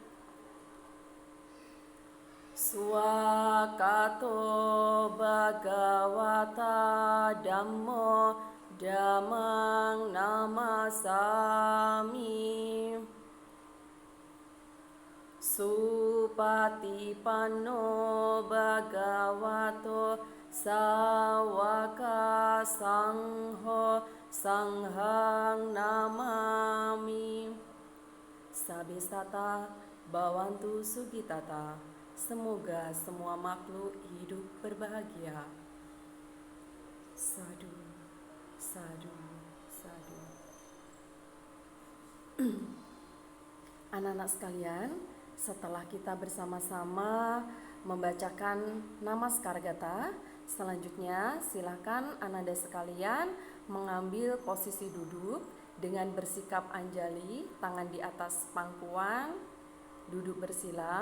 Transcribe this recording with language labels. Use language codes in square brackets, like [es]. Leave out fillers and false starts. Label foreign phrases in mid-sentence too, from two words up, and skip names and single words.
[pi] Swakato Bhagavata Dhammo Dhammang Namasami Supatipanno Bhagavato Sawaka Sangho Sanghang Namami. Sabesata Bhavantu Sugitata. [id] Semoga semua makhluk hidup berbahagia. [pi] Sadu, sadu, sadu. [id] Anak-anak sekalian, setelah kita bersama-sama membacakan nama Sekara Gata, selanjutnya silakan Ananda sekalian mengambil posisi duduk dengan bersikap anjali, tangan di atas pangkuan, duduk bersila.